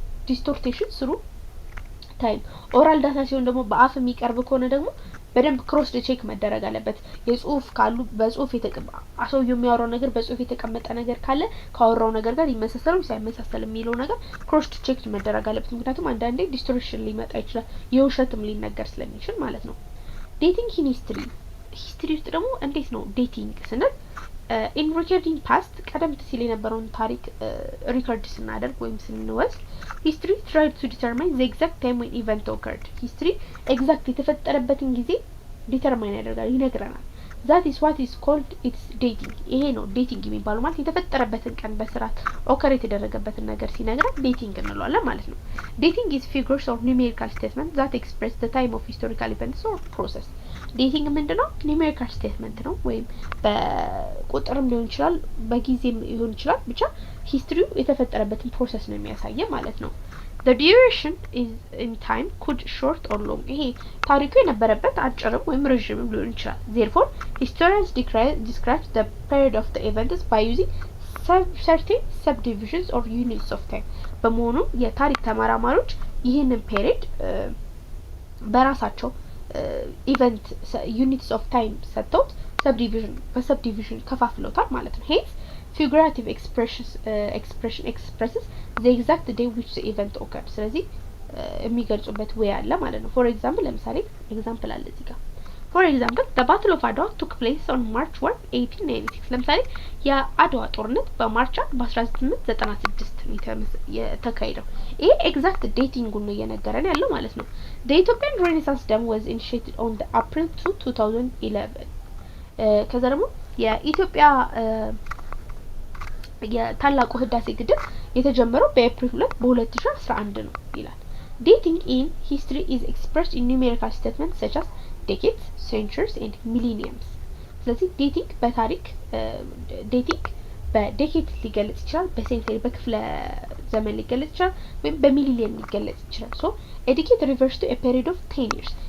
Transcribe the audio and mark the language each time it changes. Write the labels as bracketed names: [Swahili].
[English] distortion through time oral data [Amharic] ሲሆን ደግሞ በአፍ የሚቀርብ ከሆነ ደግሞ በደንብ ክሮስ ቼክ መደረግ አለበት የጽሁፍ ካሉ በጽሁፍ አሰው የሚያወራው ነገር በጽሁፍ የተቀመጠ ነገር ካለ ካወራው ነገር ጋር ይመሳሰል ወይ ሳይመሳሰል የሚለው ነገር ክሮስ ቼክ መደረግ አለበት ምክንያቱም አንዳንዴ ዲስቶርሽን ሊመጣ ይችላል የውሸትም ሊነገር ስለሚችል ማለት ነው ዴቲንግ ኢን ሂስትሪ ውስጥ ደግሞ እንዴት ነው ዴቲንግ ስንል [English] in recording past [Amharic] ቀደም ሲል የነበረውን ታሪክ ሪከርድ ስናደርግ ወይም ስንወስድ [English] history tried to determine the exact time when event occurred. history exact [Amharic] የተፈጠረበትን ጊዜ ዲተርማይን ያደርጋል ይነግረናል። [English] that is what is called its dating. [Amharic] ይሄ ነው ዴቲንግ የሚባለው ማለት የተፈጠረበትን ቀን በስርዓት ኦከር የተደረገበትን ነገር ሲነግረን ዴቲንግ እንለዋለን ማለት ነው። [English] dating is figures or numerical statements that express the time of historical events or process. [Amharic] ዴቲንግ ምንድነው? ኒሜሪካል ስቴትመንት ነው ወይም በቁጥርም ሊሆን ይችላል በጊዜም ሊሆን ይችላል ብቻ ሂስትሪው የተፈጠረበትን ፕሮሰስ ነው የሚያሳየው ማለት ነው። [English] the duration is in time could short or long. [Amharic] ይሄ ታሪኩ የነበረበት አጭርም ወይም ረጅምም ሊሆን ይችላል። [English] therefore historians describe the period of the events by using certain subdivisions or units of time. [Amharic] በመሆኑ የታሪክ ተመራማሪዎች ይህንን ፔሪድ በራሳቸው ኢቨንት ዩኒትስ ኦፍ ታይም ሰጥተውት በሰብዲቪዥን ከፋፍለውታል ማለት ነው። ሄንስ [English] figurative expression expresses the exact day which the event occurred. [Amharic] ስለዚህ የሚገልጹበት ወይ አለ ማለት ነው። [English] for example [Amharic] ለምሳሌ ኤግዛምፕል አለ እዚህ ጋር [English] for example the battle of Adwa took place on March 1 1896. [Amharic] ለምሳሌ የአድዋ ጦርነት በማርች 1896 የተካሄደው ይሄ ኤግዛክት ዴቲንግ ነው እየነገረን ያለው ማለት ነው። [English] the Ethiopian Renaissance dam was initiated on the April 2 2011. [Amharic] ከዛ ደግሞ የኢትዮጵያ የታላቁ ህዳሴ ግድብ የተጀመረው በኤፕሪል 2 በ2011 ነው ይላል። [English] dating in history is expressed in numerical statements such as decades, centuries and millenniums. [Amharic] ስለዚህ ዴቲንግ በታሪክ ዴቲንግ በዴኬድ ሊገለጽ ይችላል፣ በሴንቸሪ በክፍለ ዘመን ሊገለጽ ይችላል ወይም በሚሊኒየም ሊገለጽ ይችላል። [English] so a decade refers to a period of 10 years.